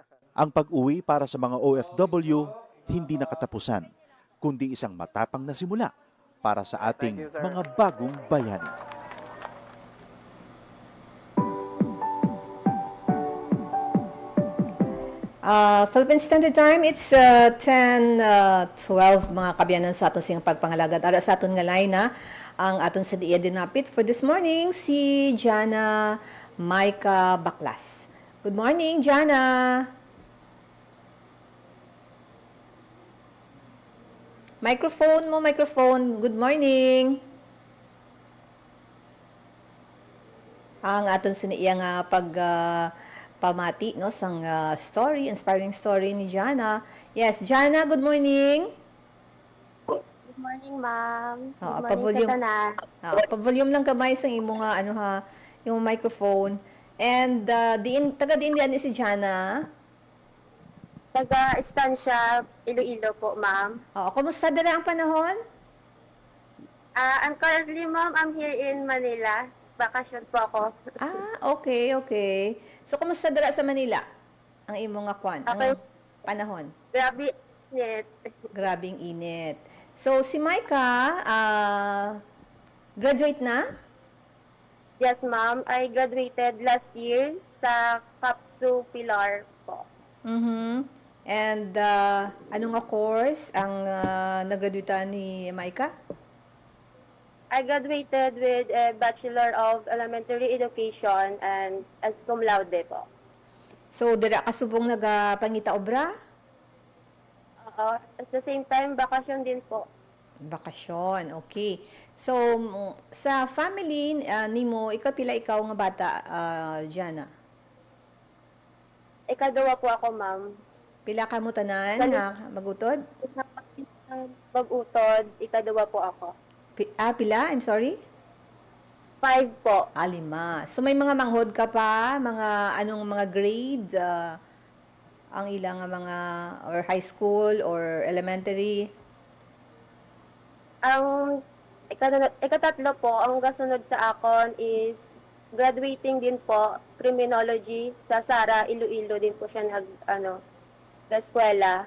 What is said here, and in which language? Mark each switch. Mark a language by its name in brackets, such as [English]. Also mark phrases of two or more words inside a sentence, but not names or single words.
[Filipino] Ang pag-uwi para sa mga OFW, hindi nakatapusan, kundi isang matapang na simula para sa ating mga bagong bayani. [English] Philippine Standard Time, it's [Hiligaynon] 10:12 mga kabyanan sa aton siyang pagpangalagad. Ara sa aton nga line na ang aton sa diya dinapit [English] for this morning, [Hiligaynon] si Jana Maika Baklas. [English] Good morning, Jana. [Hiligaynon] Microphone mo, microphone. [English] Good morning. [Hiligaynon] Ang aton siniya nga pamati no sang story, inspiring story ni Jana. [English] Yes, Jana, good morning. Good morning, ma'am. [Hiligaynon] Oo, [English] Good morning [Hiligaynon] sa tanan. Pa-volume lang kamay sa imo nga ano ha, yung microphone. And taga diin diyan ni si Jana. Taga-Estancia, Iloilo po, ma'am. Oo, kumusta dala ang panahon? [English] I'm currently, ma'am, I'm here in Manila. [Filipino] Bakasyon po ako. [English] Okay, okay. [Hiligaynon] So kumusta dala sa Manila? Ang imo nga kwan, [English] Okay. [Hiligaynon] ang panahon. Grabe, net. Grabing init. So si Micah, graduate na? [English] Yes, ma'am. I graduated last year sa Kapsu Pilar po. [Hiligaynon] And ano nga course ang nagraduate ni Micah? [English] I graduated with a Bachelor of Elementary Education and as cum laude po. [Hiligaynon] So dira ka subong nagapangita obra? [English] At the same time, [Filipino] bakasyon din po. [Hiligaynon] Bakasyon, okay. So sa family nimo, ikaw nga bata, Jana? Ikaduwa po ako, ma'am. Pila ka mo tanan nga magutod? Pag-utod, ikaduwa po ako. Pila? [English] I'm sorry? [Hiligaynon] 5 po. 5. So may mga manghod ka pa, mga anong mga grade, ang ilang mga or [English] high school or elementary? [Hiligaynon] Ang ikatatlo po, ang kasunod sa akon [English] is graduating [Hiligaynon] din po, criminology sa Sara, Iloilo din po siya eskwela.